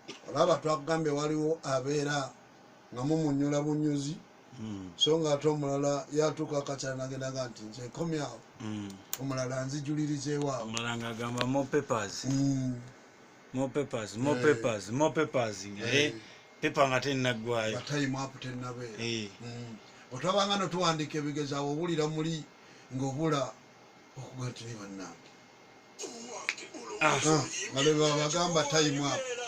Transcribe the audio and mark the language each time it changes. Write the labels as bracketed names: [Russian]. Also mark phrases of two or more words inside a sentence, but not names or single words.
[Ganda] Olaba twakugambye waliwo abeera nga mumunyula bunyuzi. Mm. So nga ate omulala yatuuka akakyala n'agendaga nti, "Nze nkomyawo." Mm. Omulala, "Nzijulirize ewaabwe." Omulala ng'agamba, [English] "More papers." Mm. More papers, more Eh. papers, more papers. Nga, Eh. [Ganda] eh, paper nga tennaggwayo. Nga [English] time up [Ganda] tennabeera. Eh. Mm. Bwe twabanga no tuwandiika ebigezaawo, owulira muli ng'obula okuba nti ne bannange. Ah. Ah, nga bwe babagamba [English] time up.